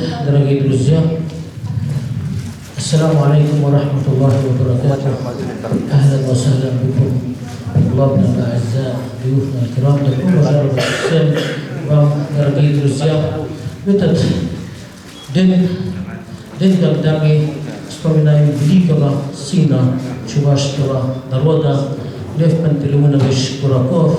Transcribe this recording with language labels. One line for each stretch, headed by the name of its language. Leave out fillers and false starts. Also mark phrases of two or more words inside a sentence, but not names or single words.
Russian: дорогие друзья.
Arabic: السلام عليكم ورحمة الله وبركاته. أهلا وسهلا بكم.
Russian: Главное,
Arabic: أعزاء ضيوفنا الكرام.
Russian: Добро пожаловать всем вам, дорогие друзья. В этот день, когда мы вспоминаем великого сына чувашского народа Лев Пантелеймонович Кураков.